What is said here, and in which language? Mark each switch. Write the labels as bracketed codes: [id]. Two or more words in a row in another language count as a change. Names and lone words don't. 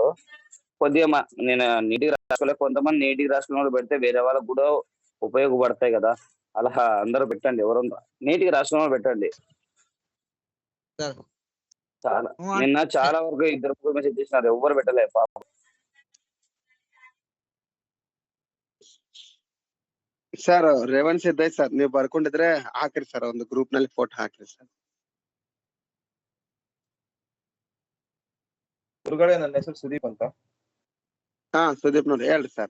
[te] కొద్దిగా నేను నీటికి రాసుకోలే, కొంతమంది నీటికి రాసుకున్న వాళ్ళు పెడితే వేరే వాళ్ళకు కూడా ఉపయోగపడతాయి కదా. అలా అందరూ పెట్టండి, ఎవరు నీటికి రాసుకున్న వాళ్ళు పెట్టండి. చాలా నిన్న చాలా వరకు ఇద్దరు మెసేజ్ చేసినారు, ఎవ్వరు పెట్టలే పాపం. [kn] ಸರ್ ರೇವಣ್ ಸಿದ್ದಯ್ಯ ಸರ್, ನೀವು ಬರ್ಕೊಂಡಿದ್ರೆ ಹಾಕ್ರಿ ಸರ್, ಒಂದು ಗ್ರೂಪ್ ನಲ್ಲಿ ಫೋಟೋ ಹಾಕ್ರಿ ಸರ್. ಗುರುಗಳೇ, ನನ್ನ ಹೆಸರು ಸುದೀಪ್ ಅಂತ. ಹಾ ಸುದೀಪ್ ನೋಡಿ ಹೇಳ್ರಿ ಸರ್.